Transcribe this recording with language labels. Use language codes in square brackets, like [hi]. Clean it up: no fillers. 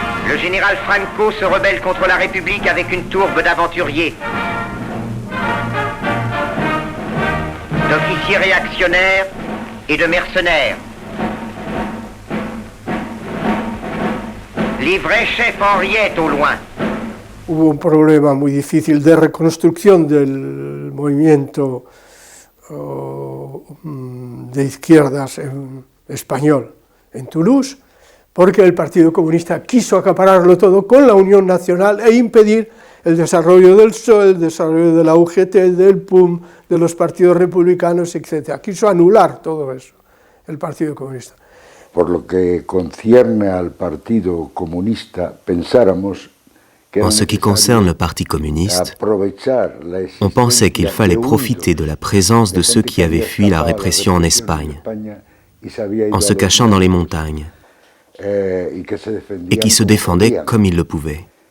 [fr] Le général Franco se rebelle contre la République avec une tourbe d'aventuriers, d'officiers réactionnaires et de mercenaires. Les vrais chefs Henriette au loin. [es] Hubo un problema muy difícil de reconstrucción del movimiento de izquierdas español en Toulouse, porque el Partido Comunista quiso acapararlo todo con la Unión Nacional e impedir el desarrollo del PSOE, el desarrollo de la UGT, del PUM, de los partidos republicanos, etc. Quiso anular todo eso, el Partido Comunista. Por lo que concierne al Partido Comunista, pensáramos que [fr] en ce qui concerne le Parti communiste, on pensait qu'il fallait profiter de la présence de ceux qui avaient fui la répression en Espagne, en se cachant dans les montagnes, et qui se défendaient comme ils le pouvaient.